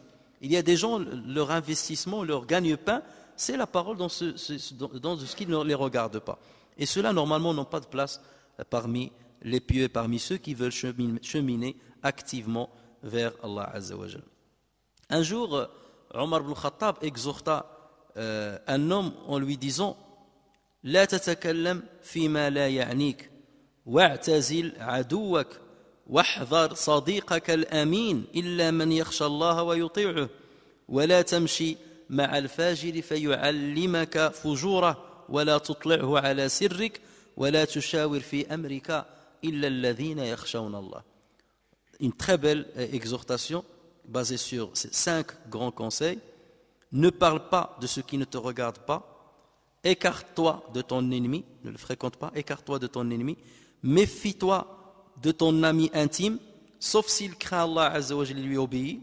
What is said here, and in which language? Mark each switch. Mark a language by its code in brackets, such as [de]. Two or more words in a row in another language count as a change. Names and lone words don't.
[fr] Il y a des gens, leur investissement, leur gagne-pain, c'est la parole dans ce qui ne les regarde pas. Et ceux-là, normalement, n'ont pas de place parmi les pieux, parmi ceux qui veulent cheminer activement vers [ar] الله عز وجل. [fr] Un jour, Omar ibn Khattab exhorta un homme en lui disant « [ar] لا تتكلم فيما لا يعنيك، واعتزل عدوك, واحذر صديقك الأمين إلا من يخشى الله ويطيعه ولا تمشي مع الفاجر فيعلمك فجوره ولا تطلعه على سرك ولا تشاور في أمرك إلا الذين يخشون الله. [fr] » Une très belle exhortation basée sur ces 5 grands conseils. Ne parle pas de ce qui ne te regarde pas. Écarte-toi de ton ennemi. Ne le fréquente pas. Écarte-toi de ton ennemi. Méfie-toi de ton ami intime, sauf s'il craint [ar] الله عز وجل [fr] et lui obéit.